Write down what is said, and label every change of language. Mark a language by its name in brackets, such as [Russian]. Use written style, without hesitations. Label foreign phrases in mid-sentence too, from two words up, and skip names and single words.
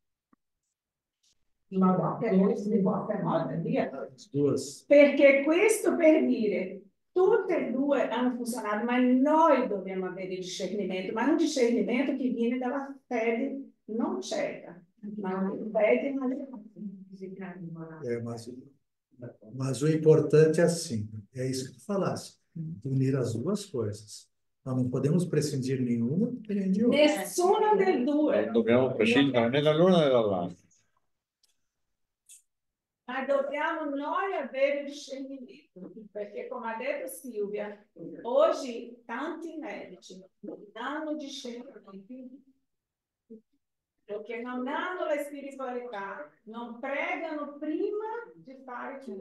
[Italian] Ma no, che lui si può fermare via. Perché questo per dire, tutte e due hanno funzionato, ma noi dobbiamo avere il discernimento, ma un discernimento che viene dalla fede non cieca, ma una fede [Portuguese] mas o importante é assim, é isso que tu falaste, unir as duas coisas. Nós não podemos prescindir nenhuma e nem de outra. [Italian] Nessuna delle due. Dobbiamo prescindere né dall'una né dall'altra. Ma dobbiamo noi avere il discernimento, perché come ha detto Silvia, oggi tanti medici non hanno discernimento, perché non hanno la spiritualità, non pregano prima di fare ciò.